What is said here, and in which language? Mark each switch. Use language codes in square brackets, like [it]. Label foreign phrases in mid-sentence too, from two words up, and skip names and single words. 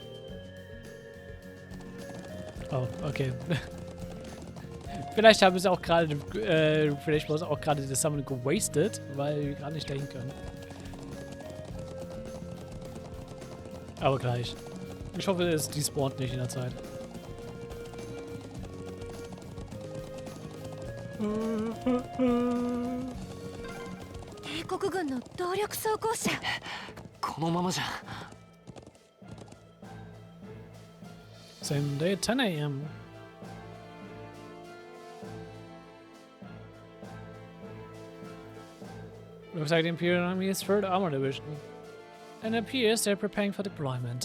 [en] Oh, okay. [de] Vielleicht haben sie auch gerade, vielleicht war es auch gerade das Summon gewastet, weil wir gerade nicht dahin können. Aber gleich. Ich hoffe, es despawnt nicht in der Zeit. [ja] 帝国軍の動力装甲車。このままじゃ [en] Same day at 10 a.m. Looks like the Imperial Army's 3rd Armor Division. And it appears they're preparing for deployment.